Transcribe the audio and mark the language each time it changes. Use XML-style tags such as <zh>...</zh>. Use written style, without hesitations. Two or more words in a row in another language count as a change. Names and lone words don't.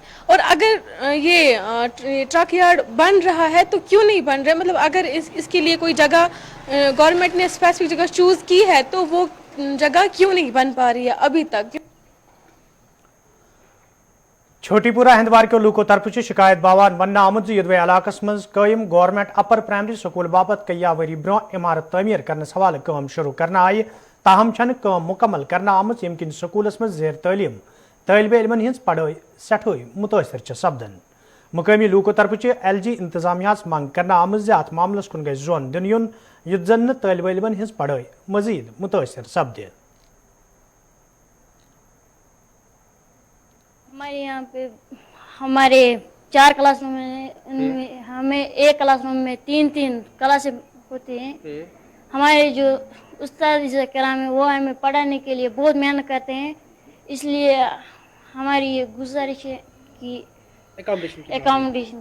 <hi>और अगर ये</hi> <en>truck yard</en> <hi>बन रहा है तो क्यों नहीं बन रहा है? मतलब अगर इसके लिए कोई जगह गवर्नमेंट ने स्पेसिफिक जगह चूज की है तो वो जगह क्यों नहीं बन पा रही है अभी तक?</hi> <ks>छोटीपुरा हंदवार के लूको तरफ शिकायत बावान वन आमुत यदवे इलाकस मज कयम गवर्नमेंट अपर प्राइमरी स्कूल बाबत कया वरी ब्रो इमारत तमीर करने हवाले काम शुरू करना आई, ताहम छन काम मुकम्मल करना आमुत यमकिन स्कूलस मज जेर तालीम तालिबे इल्मन हिंस पढ़ाई सठोई मुतासर सपदन। मुकामी लूको तरफ LG इंतजामिया मांग करना आमुत अत मामलस कुन गई जोन दिन युन युद्ध जन तालिबे इल्मन हिंस पढ़ाई मजीद मुतासर सपदे।</ks> <hi>हमारे यहाँ पे हमारे 4 क्लासरूम में, उनमें हमें एक क्लासरूम में 3-3 क्लासें होती हैं। हमारे जो उस्ताद कराम है वो हमें पढ़ाने के लिए बहुत मेहनत करते हैं, इसलिए हमारी ये गुजारिश है कि एकोमोडेशन।</hi>